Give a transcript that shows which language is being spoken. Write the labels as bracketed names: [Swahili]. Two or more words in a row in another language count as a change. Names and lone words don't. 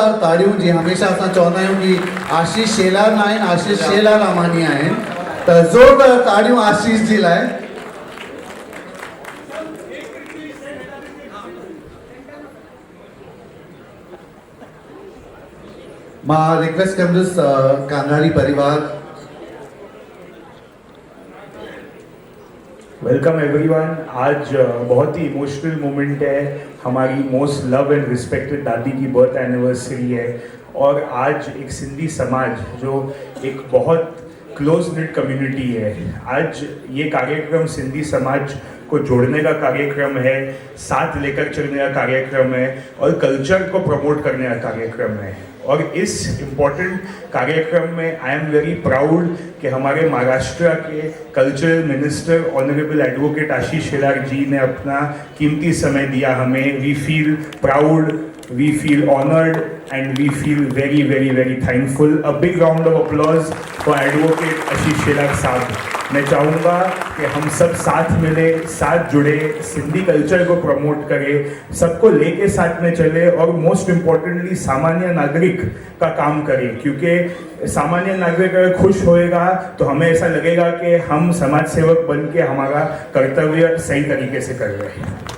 [Sindhi] ताड़ियों जी हमेशा असां चवंदा आहियूं कि आशीष शेलार न आहिनि, आशीष शेलार अमानी आहिनि, त ज़ोरदार ताड़ियूं आशीष जी लाइ। मां रिक्वेस्ट कंदुसि कांधारी परिवार। [English] Welcome everyone. [Hindi] आज बहुत ही इमोशनल मोमेंट है, हमारी [English] most love and respected [Hindi] दादी की [English] birth anniversary [Hindi] है और आज एक सिंधी समाज जो एक बहुत [English] close knit community [Hindi] है, आज ये कार्यक्रम सिंधी समाज को जोड़ने का कार्यक्रम है, साथ लेकर चलने का कार्यक्रम है और कल्चर को प्रमोट करने का कार्यक्रम है। और इस इम्पोर्टेंट कार्यक्रम में [English] I am very proud [Hindi] कि हमारे महाराष्ट्र के [English] Cultural Minister Honourable Advocate [Hindi] आशीष शेलार जी ने अपना कीमती समय दिया हमें। [English] We feel proud, we feel honoured and we feel very very very thankful. A big round of applause for Advocate Ashish Shelar sahab. [Hindi] मैं चाहूँगा कि हम सब साथ मिले, साथ जुड़े, सिंधी कल्चर को प्रमोट करें, सबको लेके साथ में चले और [English] most importantly [Hindi] सामान्य नागरिक का काम करें, क्योंकि सामान्य नागरिक अगर खुश होएगा तो हमें ऐसा लगेगा कि हम समाज सेवक बन के हमारा कर्तव्य सही तरीके से कर रहे हैं।